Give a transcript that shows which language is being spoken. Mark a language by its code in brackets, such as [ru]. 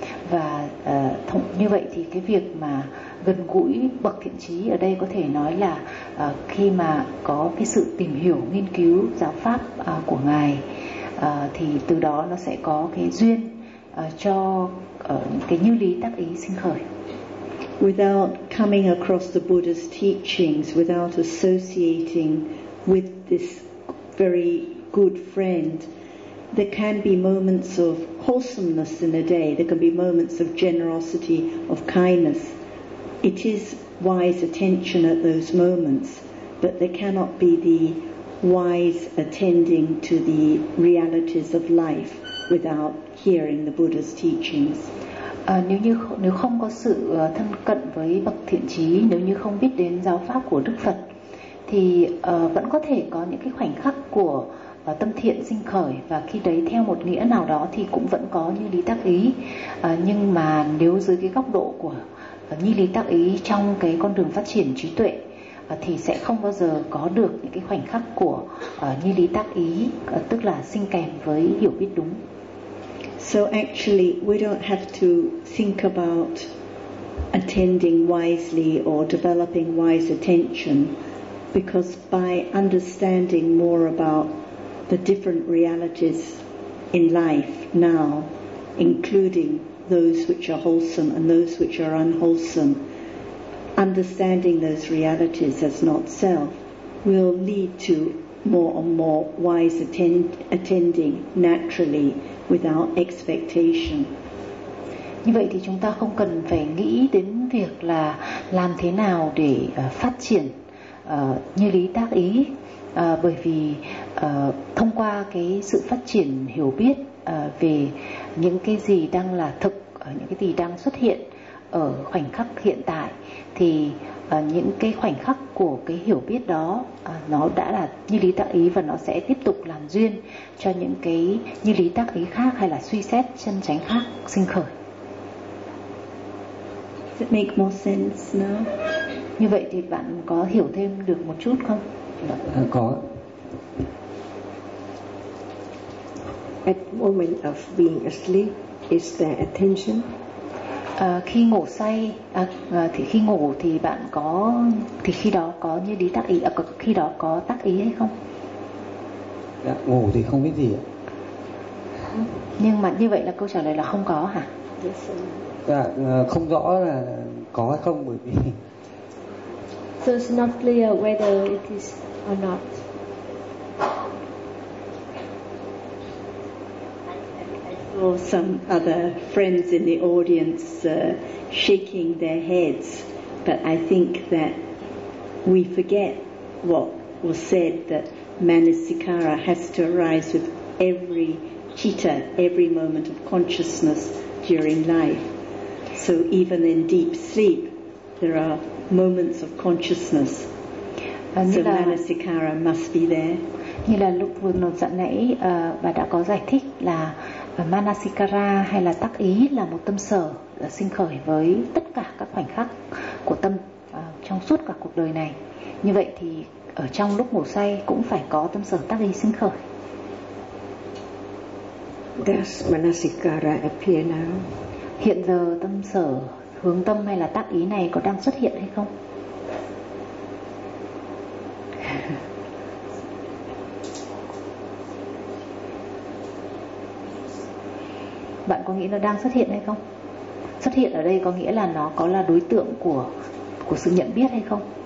[vi] Và như vậy thì cái việc mà gần gũi bậc thiện trí ở đây có thể nói là khi mà có cái sự tìm hiểu, nghiên cứu giáo pháp của Ngài, thì từ đó nó sẽ có cái duyên cho cái như lý tác ý sinh khởi. [en] Without coming across the Buddha's teachings, without associating with this very good friend, there can be moments of wholesomeness in a day. There can be moments of generosity, of kindness. It is wise attention at those moments, but there cannot be the wise attending to the realities of life without hearing the Buddha's teachings. [vi] Nếu không có sự thân cận với bậc thiện trí, nếu như không biết đến giáo pháp của Đức Phật, thì vẫn có thể có những cái khoảnh khắc của tâm thiện sinh khởi, và khi đấy theo một nghĩa nào đó thì cũng vẫn có như lý tác ý. Nhưng mà nếu dưới cái góc độ của như lý tác ý trong cái con đường phát triển trí tuệ, thì sẽ không bao giờ có được những cái khoảnh khắc của như lý tác ý, tức là sinh kèm với hiểu biết đúng. [en] So actually, we don't have to think about attending wisely or developing wise attention, because by understanding more about the different realities in life now, including those which are wholesome and those which are unwholesome, understanding those realities as not self will lead to more and more wise attending naturally. without expectation. [vi] Như vậy thì chúng ta không cần phải nghĩ đến việc là làm thế nào để phát triển như lý tác ý, bởi vì thông qua cái sự phát triển hiểu biết về những cái gì đang là thực, những cái gì đang xuất hiện ở khoảnh khắc hiện tại, thì những cái khoảnh khắc của cái hiểu biết đó nó đã là như lý tác ý và nó sẽ tiếp tục làm duyên cho những cái như lý tác ý khác hay là suy xét chân chánh khác sinh khởi. [en] Does it make more sense now? [vi] Như vậy thì bạn có hiểu thêm được một chút không? Có. [en] At moment of being asleep, is there attention? [vi] Khi ngủ say thì khi ngủ thì bạn có, thì khi đó có như lý tác ý, khi đó có tác ý hay không? Dạ, ngủ thì không biết gì ạ. Nhưng mà như vậy là câu trả lời là không có hả? Dạ, không rõ là có hay không, bởi vì [en] so it's not clear whether it is or not. Or some other friends in the audience shaking their heads, but I think that we forget what was said, that manasikara has to arise with every citta, every moment of consciousness during life. So even in deep sleep, there are moments of consciousness. So manasikara must be there. [vi] Như là lúc vừa nói dặn nãy, bà đã có giải thích là manasikara hay là tác ý là một tâm sở sinh khởi với tất cả các khoảnh khắc của tâm trong suốt cả cuộc đời này. Như vậy thì ở trong lúc ngủ say cũng phải có tâm sở tác ý sinh khởi. [en] Does manasikara appear now? [vi] Hiện giờ tâm sở hướng tâm hay là tác ý này có đang xuất hiện hay không? Bạn có nghĩ nó đang xuất hiện hay không? Xuất hiện ở đây có nghĩa là nó có là đối tượng của sự nhận biết hay không?